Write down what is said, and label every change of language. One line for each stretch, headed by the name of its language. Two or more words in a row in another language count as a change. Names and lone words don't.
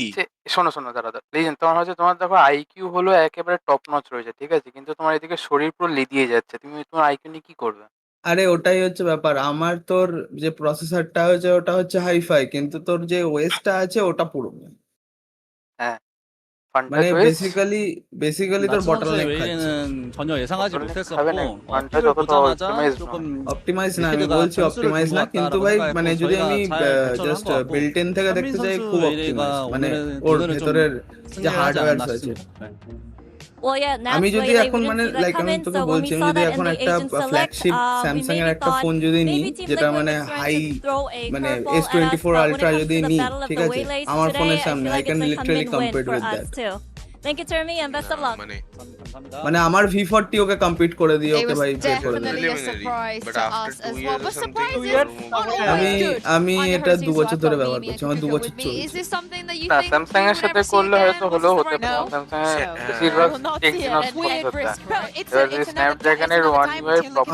Bangla: শোনো দাদা লিজেন, তোমার হচ্ছে তোমার দেখো আইকিউ হলো একেবারে
English: top notch
Bangla: রয়েছে, ঠিক আছে, কিন্তু তোমার এদিকে শরীর পুরো লেদিয়ে যাচ্ছে, তুমি তোমার আইকিউ নিয়ে কি করবে? আরে ওটাই হচ্ছে ব্যাপার, আমার তোর যে প্রসেসরটা হচ্ছে ওটা হচ্ছে হাইফাই, কিন্তু তোর যে ওএসটা আছে ওটা পুরো হ্যাঁ মানে বেসিক্যালি তোর বটলনেক খাচ্ছে।
Korean: 전혀 예상하지 못했었고
Bangla: ফান্টা
Korean: 보자마자 조금
Bangla: অপটিমাইজ না, আমি বলছি অপটিমাইজ না, কিন্তু ভাই মানে যদি আমি
English: just built in
Bangla: থেকে দেখতে চাই খুব অপটিমাইজ, মানে ওর ভেতরের যে হার্ডওয়্যার আছে। আমি যদি এখন মানে লাইক আমি তোকে বলছি, আমি যদি এখন একটা ফ্ল্যাগশিপ স্যামসাং এর একটা ফোন যদি নিই যেটা মানে হাই মানে S24 আলট্রা যদি নিই, ঠিক আছে, আমার ফোনের সামনে
English: I can literally compete with that. Thank you, Jeremy, and best of luck.
Bangla: মানে আমার V40 ওকে কম্পিট করে দিয়ে ওকে ভাই পে করে দিই। আমি এটা 2 বছর ধরে ব্যবহার করছি, আমার 2 বছর চলছে। না স্যামসাং এর সাথে করলে হয়তো হলো হতে পারে, স্যামসাং এর বেশিরভাগ এক্সিনস স্ন্যাপড্রাগনের ওয়ান ইউআই প্রপার।